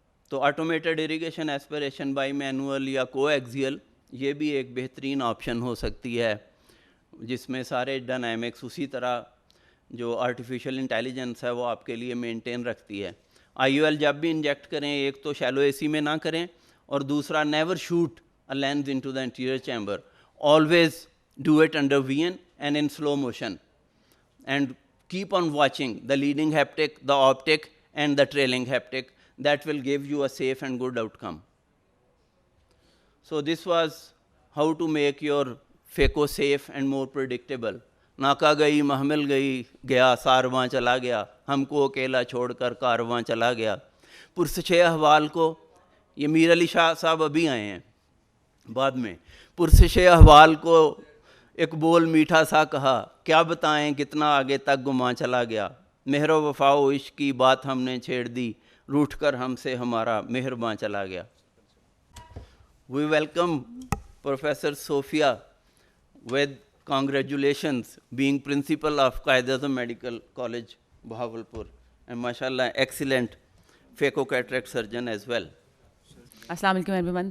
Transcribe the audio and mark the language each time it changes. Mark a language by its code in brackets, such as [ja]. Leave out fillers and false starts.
[ur] تو automated irrigation aspiration by manual یا کو ایکزیل, یہ بھی ایک بہترین آپشن ہو سکتی ہے, جس میں سارے ڈائنامکس اسی طرح جو آرٹیفیشیل انٹیلیجنس ہے وہ آپ کے لیے مینٹین رکھتی ہے. آئی او ایل جب بھی انجیکٹ کریں, ایک تو شیلو اے سی میں نہ کریں, اور دوسرا [en] Never shoot a lens into the anterior chamber. Always do it under VN and in slow motion, and keep on watching the leading haptic, the optic and the trailing haptic. That will give you a safe and good outcome. So this was how to make your phaco safe and more predictable. [ur] ناکا گئی محمل گئی, گیا سارواں چلا گیا, ہم کو اکیلا چھوڑ کر کارواں چلا گیا. پرسش احوال کو, یہ میر علی شاہ صاحب ابھی آئے ہیں بعد میں, پرسش احوال کو ایک بول میٹھا سا کہا, کیا بتائیں کتنا آگے تک گماں چلا گیا. مہر و وفا و عشق کی بات ہم نے چھیڑ دی, روٹھ کر ہم سے ہمارا مہرباں چلا گیا. [en] We welcome Professor Soufia with congratulations being principal of Qaeda Medical College, Bahawalpur, and mashallah excellent phaco-cataract surgeon as well. Assalamu alaikum everyone.